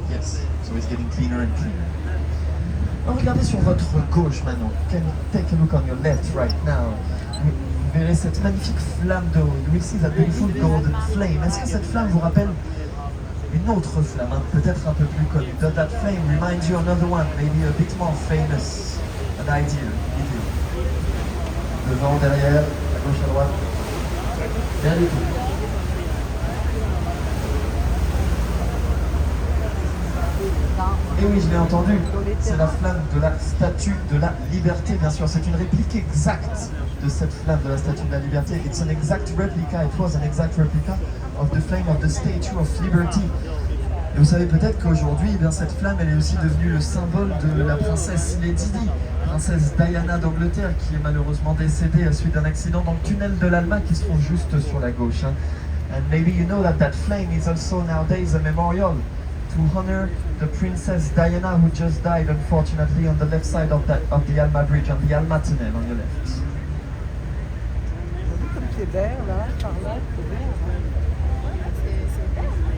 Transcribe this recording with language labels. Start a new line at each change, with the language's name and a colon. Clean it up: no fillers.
English: Yes, so it's getting cleaner and cleaner.
French: Alors regardez sur votre gauche maintenant.
English: Can you take a look on your left right now?
French: Vous verrez cette magnifique flamme d'eau.
English: You will see that beautiful golden flame.
French: Est-ce que cette flamme vous rappelle une autre flamme, peut-être un peu plus connue?
English: Does that flame remind you another one, maybe a bit more famous? An idea.
French: Devant, derrière, à gauche, à droite. Rien du tout. Et oui, je l'ai entendu, c'est la flamme de la Statue de la Liberté, bien sûr. C'est une réplique exacte de cette flamme de la Statue de la Liberté.
English: It's an exact replica, it was an exact replica of the flame of the Statue of Liberty.
French: Et vous savez peut-être qu'aujourd'hui, eh bien, cette flamme, elle est aussi devenue le symbole de la princesse Lady Di, princesse Diana d'Angleterre, qui est malheureusement décédée à suite d'un accident dans le tunnel de l'Alma qui se trouve juste sur la gauche.
English: And maybe you know that that flame is also nowadays a memorial to honor the Princess Diana who just died unfortunately on the left side of the Alma Bridge, on the Alma Tunnel on your left.
French: Comme c'est vert là, par là, c'est vert. C'est vert.